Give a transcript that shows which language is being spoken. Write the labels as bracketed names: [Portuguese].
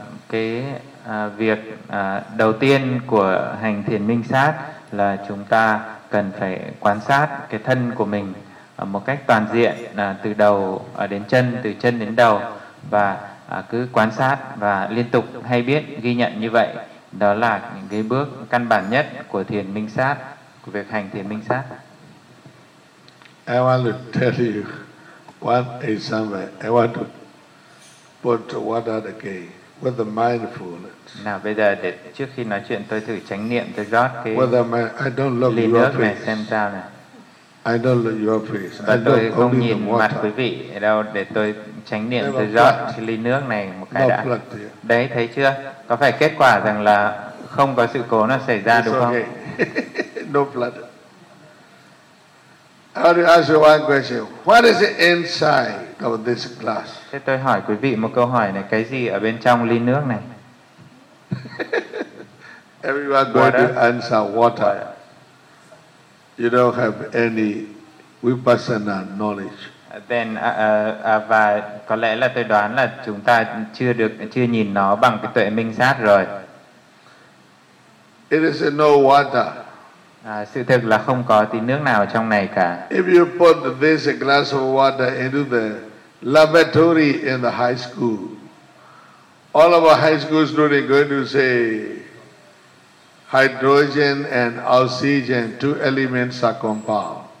[Vietnamese] Thì việc đầu tiên của hành thiền minh sát là chúng ta cần phải quan sát cái thân của mình một cách toàn diện, từ đầu đến chân, từ chân đến đầu, và cứ quan sát và liên tục hay biết ghi nhận như vậy. Đó là những cái bước căn bản nhất của thiền minh sát, của việc hành thiền minh sát. [English] I want to tell you one example. I want to put water again with the mindfulness. [Vietnamese] Nào bây giờ để trước khi nói chuyện tôi thử chánh niệm, tôi rót cái [English] I don't look [Vietnamese] ly nước này xem sao này. [English] I don't look your face. [Vietnamese] Và tôi không nhìn mặt quý vị đâu, để tôi chánh niệm, tôi rót cái ly nước này một cái đã. Đấy, thấy chưa? Có phải kết quả rằng là không có sự cố nó xảy ra đúng không? [English] No blood. I want to ask you one question. What is inside of this glass? [Vietnamese] Thế tôi hỏi quý vị một câu hỏi này, cái gì ở bên trong ly nước này? [English] Everyone going to answer water. You don't have any vipassana knowledge. [Vietnamese] Then và có lẽ là tôi đoán là chúng ta chưa nhìn nó bằng cái tuệ minh sát rồi. [English] It is no water. [Vietnamese] Sự thực là không có tí nước nào trong này cả. [English] If you put this glass of water into the lavatory in the high school, all of our high school students are going to say hydrogen and oxygen, two elements are compound.